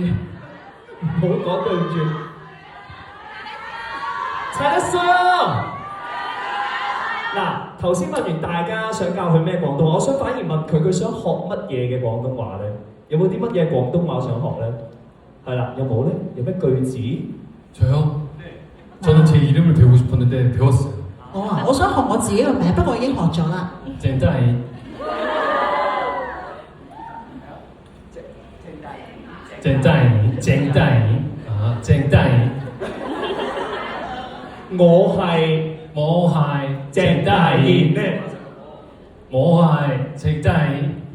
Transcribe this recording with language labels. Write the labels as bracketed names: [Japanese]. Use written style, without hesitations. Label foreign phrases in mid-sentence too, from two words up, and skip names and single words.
[Cantonese] 唔好講對唔住。잘했어요。嗱，頭先問完大家想教佢咩廣東話，我想反而問佢想學乜嘢嘅廣東話咧？有冇啲乜嘢廣東話想學咧？係啦，有冇咧？有咩句子？ [Korean] 저요? 저는 제 이름을 배우고 싶었는데 배웠어요. [Cantonese] 我想學我自己個名，不過已經學咗啦。 [Korean] 젠다이. 젠다이. 아, 젠다이. [Cantonese] 我係鄭大賢咩？我係鄭大賢。